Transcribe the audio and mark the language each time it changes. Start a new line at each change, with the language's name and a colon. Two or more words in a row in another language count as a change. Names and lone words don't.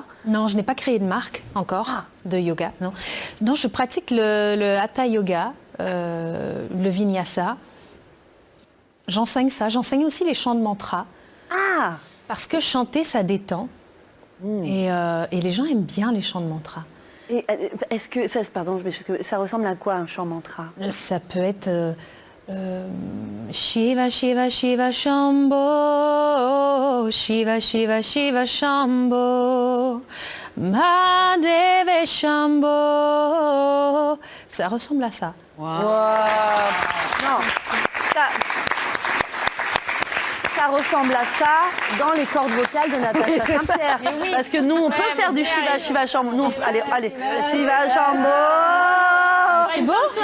French: Non, je n'ai pas créé de marque encore de yoga. Non, je pratique le Hatha Yoga, le Vinyasa. J'enseigne ça. J'enseigne aussi les chants de mantra. Ah! Parce que chanter, ça détend. Et les gens aiment bien les chants de mantra. Et est-ce que ça ressemble à quoi un chant mantra? Ça peut être
Sanskrit: Shiva Shiva Shiva Shambho, Shiva Shiva Shiva Shambho, Mahadeva Shambho.
French: Ça ressemble à ça. Wow. Non, ça ressemble à ça dans les cordes vocales de Natacha Saint-Pierre. Parce que nous, on peut faire du
Sanskrit: Shiva Shiva Shambho.
French: Nous, allez,
Sanskrit: Shiva Shambho.
French: C'est beau,